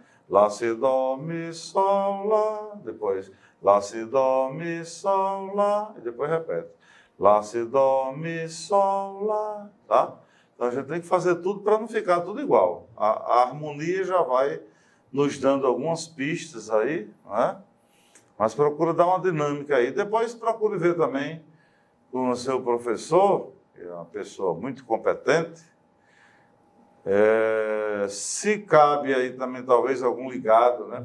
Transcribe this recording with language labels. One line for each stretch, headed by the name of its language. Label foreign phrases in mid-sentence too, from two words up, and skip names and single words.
Portuguese: Lá, si, dó, mi, sol, lá, depois lá, si, dó, mi, sol, lá, e depois repete. Lá, si, dó, mi, sol, lá, tá? Então a gente tem que fazer tudo para não ficar tudo igual. A harmonia já vai nos dando algumas pistas aí, né? Mas procura dar uma dinâmica aí. Depois procure ver também com o seu professor, que é uma pessoa muito competente, se cabe aí também talvez algum ligado, né?